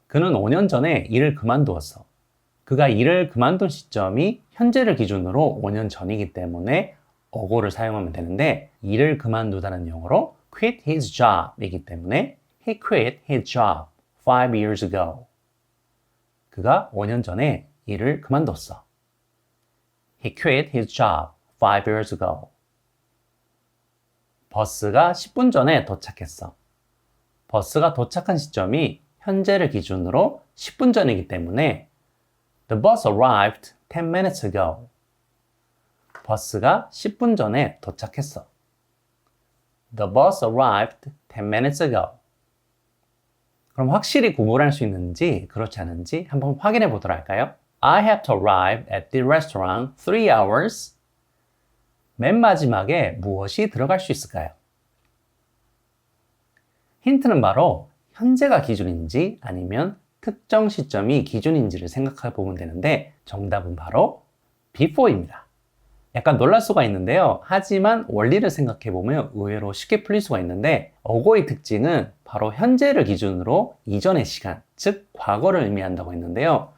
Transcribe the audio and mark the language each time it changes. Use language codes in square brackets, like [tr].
[ko] 그는 5년 전에 일을 그만두었어. 그가 일을 그만둔 시점이 현재를 기준으로 5년 전이기 때문에 ago를 사용하면 되는데 일을 그만두다는 영어로 [en] quit his job [ko] 이기 때문에 [en] he quit his job 5 years ago. [ko] 그가 5년 전에 일을 그만뒀어. [en] He quit his job 5 years ago. [ko] 버스가 10분 전에 도착했어. 버스가 도착한 시점이 현재를 기준으로 10분 전이기 때문에 [en] The bus arrived 10 minutes ago. [ko] 버스가 10분 전에 도착했어. [en] The bus arrived 10 minutes ago. [ko] 그럼 확실히 구분할 수 있는지 그렇지 않은지 한번 확인해 보도록 할까요? [en] I have to arrive at the restaurant 3 hours. [ko] 맨 마지막에 무엇이 들어갈 수 있을까요? 힌트는 바로 현재가 기준인지 아니면 특정 시점이 기준인지를 생각해 보면 되는데 정답은 바로 before입니다. 약간 놀랄 수가 있는데요. 하지만 원리를 생각해 보면 의외로 쉽게 풀릴 수가 있는데 어고의 특징은 바로 현재를 기준으로 이전의 시간, 즉 과거를 의미한다고 했는데요.